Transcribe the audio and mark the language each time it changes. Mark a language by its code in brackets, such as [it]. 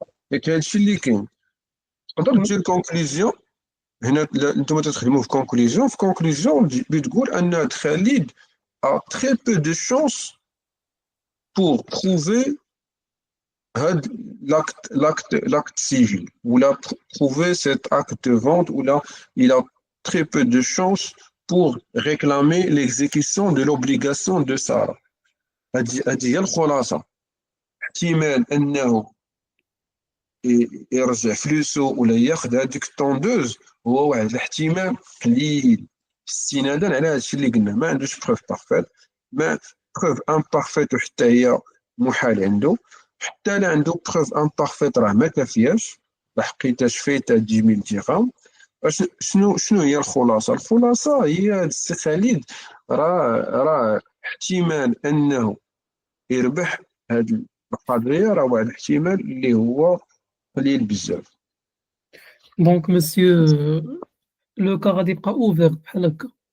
[fr] Et quel est le donc, une conclusion, conclusion, Khalid a très peu de chances pour prouver l'acte civil, ou là, prouver cet acte de vente, ou là, il a très peu de chances pour réclamer l'exécution de l'obligation de Sarah. [ar] هذه هي الخلاصة احتمال أنه يرجع فلوسه ولا ياخذ هذيك الطوندوز هو واحد الاحتمال قليل استنادا على هذا الشيء اللي قلنا ما عندوش بروف بارفيت ما بروف امبارفيت وحتى هي محال عنده حتى لا عنده بروف امبارفيت راه ما كافياش لحقيتاش فايته 10 000 درهم شنو هي الخلاصة هي السي خالد راه احتمال انه يربح هاد القضيه راه واحد الاحتمال اللي هو قليل بزاف [fr] donc monsieur le cas [ar] غادي يبقى [fr] ouvert [ar] بحال هكا